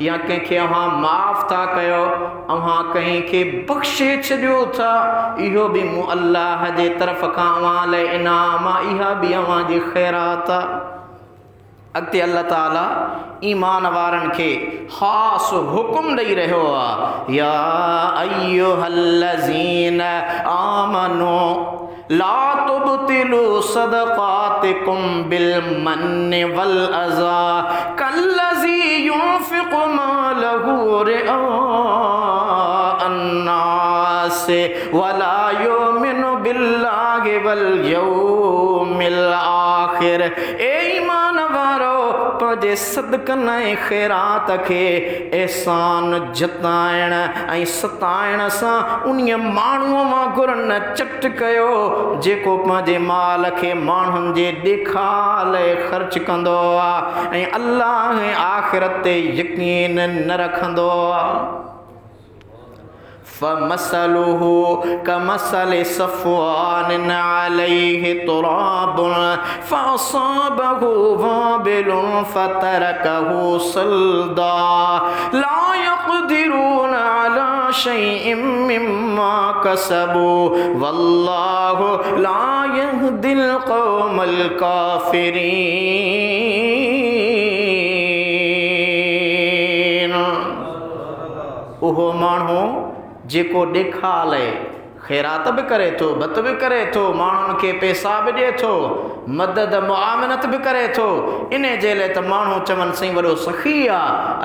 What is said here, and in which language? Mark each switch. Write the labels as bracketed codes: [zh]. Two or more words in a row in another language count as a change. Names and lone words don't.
[sd] या कंहिंखे अव्हां माफ़ था कयो, अव्हां कंहिंखे बख़्शे छॾियो था, इहो बि मूं अल्लाह जे तरफ़ खां अव्हां लाइ इनाम आहे, इहा बि अव्हां जी ख़ैरात आहे। अॻिते अल्लाह ताला ईमान वारनि खे ख़ासि हुकुम ॾेई रहियो आहे, [ar] يا أيها الذين آمنوا لا تبطلوا صدقاتكم بالمن والأذى كالذي ينفق ماله رئاء الناس ولا يؤمن بالله واليوم الآخر. [sd] ए ईमान वारो, पंहिंजे सदकनि ऐं ख़ैरात खे एहसान जताइण ऐं सताइण सां उन्हीअ माण्हूअ वांगुरु न चट कयो जेको पंहिंजे माल खे माण्हुनि जे ॾेखार लाइ ख़र्च कंदो आहे ऐं अल्लाह ऐं आख़िरत ते यकीन न रखंदो आहे। [ar] فمثله كمثل صفوان عليه تراب فأصابه وابل فتركه صلدا لا يقدرون على شيء مما كسبوا والله لا يهدي القوم الكافرين. [sd] उहो माण्हू जेको ॾेखारे ख़ैरात बि करे थो, बत बि करे थो, माण्हुनि खे पैसा बि ॾिए थो, मदद मुआवनत बि करे थो, इन जे लाइ त माण्हू चवनि साईं वॾो सख़ी आहे।